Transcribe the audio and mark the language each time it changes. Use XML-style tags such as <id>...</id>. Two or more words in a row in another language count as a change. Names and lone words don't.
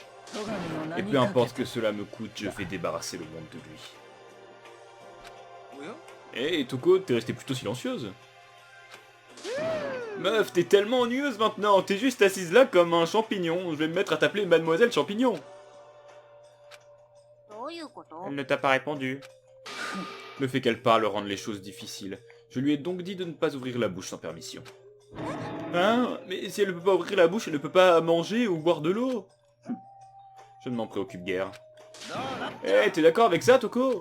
<fr>Et peu importe que cela me coûte, je vais débarrasser le monde de lui. Eh, Toko, t'es restée plutôt silencieuse. Meuf, t'es tellement ennuyeuse maintenant, t'es juste assise là comme un champignon. Je vais me mettre à t'appeler Mademoiselle Champignon.</fr> <ja>どういうこと</ja> <fr>Elle ne t'a pas répondu. Le fait qu'elle parle rend les choses difficiles. Je lui ai donc dit de ne pas ouvrir la bouche sans permission. Hein? Mais si elle ne peut pas ouvrir la bouche, elle ne peut pas manger ou boire de l'eau. Je ne m'en préoccupe guère. Eh, t'es d'accord avec ça, Toko?</fr>